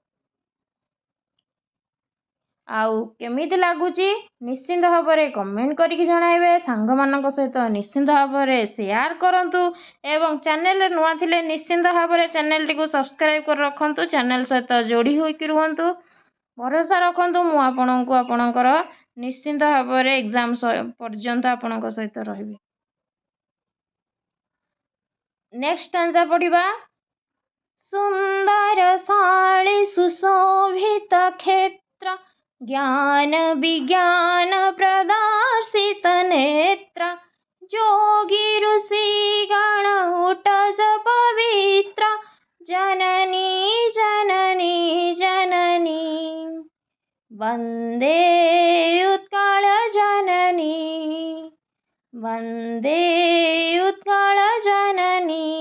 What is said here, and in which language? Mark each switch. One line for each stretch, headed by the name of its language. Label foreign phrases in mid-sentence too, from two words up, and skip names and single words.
Odia: ଆଉ କେମିତି ଲାଗୁଛି ନିଶ୍ଚିନ୍ତ ଭାବରେ କମେଣ୍ଟ କରି କି ଜଣାଇବେ ସାଙ୍ଗ ମାନଙ୍କ ସହିତ ନିଶ୍ଚିନ୍ତ ଭାବରେ ସେୟାର କରନ୍ତୁ ଏବଂ ଚ୍ୟାନେଲ ନୂଆ ଥିଲେ ନିଶ୍ଚିନ୍ତ ଭାବରେ ଚ୍ୟାନେଲ ଟି କୁ ସବସ୍କ୍ରାଇବ କରି ରଖନ୍ତୁ ଚ୍ୟାନେଲ ସହିତ ଯୋଡ଼ି ହୋଇ କି ରୁହନ୍ତୁ ଭରସା ରଖନ୍ତୁ ମୁଁ ଆପଣଙ୍କୁ ଆପଣଙ୍କର ନିଶ୍ଚିନ୍ତ ଭାବରେ ଏକ୍ଜାମ ପର୍ଯ୍ୟନ୍ତ ଆପଣଙ୍କ ସହିତ ରହିବି।
English: Next stanza
Odia: ପଢ଼ିବା ସୁନ୍ଦର ଶାଳୀ ସୁଶୋଭିତ କ୍ଷେତ୍ର ଜ୍ଞାନ ବିଜ୍ଞାନ ପ୍ରଦର୍ଶିତ ନେତ୍ର ଯୋଗୀ ଋଷି ଗଣ ଉଟଜ ପବିତ୍ର ଜନନୀ ଜନନୀ ଜନନୀ ବନ୍ଦେ ଉତ୍କଳ ଜନନୀ ବନ୍ଦେ ଉତ୍କଳ ଜନନୀ।